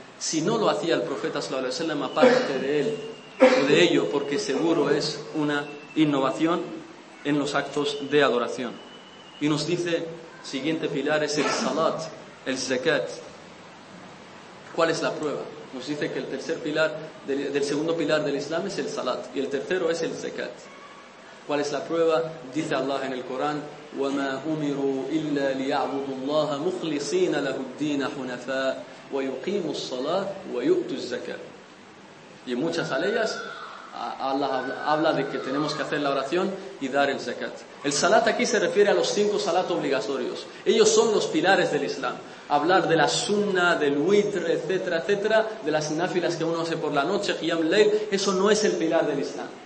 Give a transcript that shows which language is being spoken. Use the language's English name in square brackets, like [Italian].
[Spanish] Si no lo hacía el profeta sallallahu alayhi wa sallam, apártate de él o de ello, porque seguro es una innovación en los actos de adoración. Y nos dice, siguiente pilar es el salat, el zakat. ¿Cuál es la prueba? Nos dice que el tercer pilar, del segundo pilar del Islam es el salat, y el tercero es el zakat. ¿Cuál es la prueba? [Arabic] Dice Allah en el Corán, وَمَا أُمِرُوا إِلَّا لِيَعْبُدُ اللَّهَ مُخْلِصِينَ لَهُ الدِّينَ حُنَفَاءَ وَيُقِيمُ الصَّلَاةَ وَيُؤْتُ الزَّكَاةَ. [Spanish] Y muchas aleyas, Allah habla de que tenemos que hacer la oración y dar el zakat. El salat aquí se refiere a los cinco salat obligatorios. Ellos son los pilares del Islam. Hablar de la sunna, del witr, etcétera, etcétera, de las nafilas que uno hace por la noche, qiyam layl, eso no es el pilar del Islam.